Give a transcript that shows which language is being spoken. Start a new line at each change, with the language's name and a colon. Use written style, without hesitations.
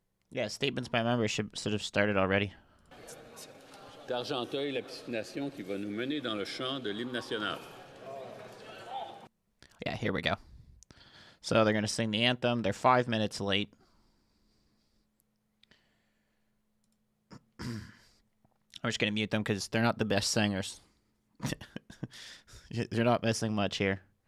English: Yeah, statements by members should have started already.
French: D'Argenteuil, la petite nation qui va nous mener dans le chant de l'hymne national.
English: Yeah, here we go. So they're going to sing the anthem. They're 5 minutes late. I'm just going to mute them because they're not the best singers. You're not missing much here.